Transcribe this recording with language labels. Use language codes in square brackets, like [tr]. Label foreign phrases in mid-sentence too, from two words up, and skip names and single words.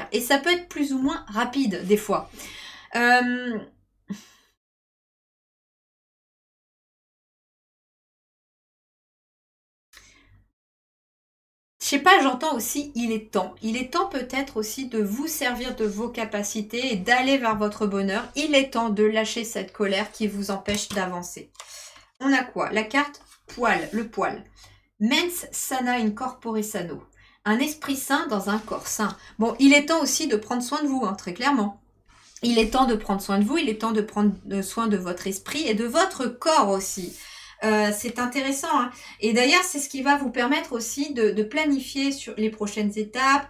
[fr] Et ça peut être plus ou moins rapide, des fois. Je sais pas, j'entends aussi, il est temps. Il est temps peut-être aussi de vous servir de vos capacités et d'aller vers votre bonheur. Il est temps de lâcher cette colère qui vous empêche d'avancer. On a quoi? La carte poil, le poil. [la] Mens sana in corpore sano. [fr] Un esprit sain dans un corps sain. Bon, il est temps aussi de prendre soin de vous, hein, très clairement. Il est temps de prendre soin de vous, il est temps de prendre soin de votre esprit et de votre corps aussi. C'est intéressant. Hein. Et d'ailleurs, c'est ce qui va vous permettre aussi de planifier sur les prochaines étapes.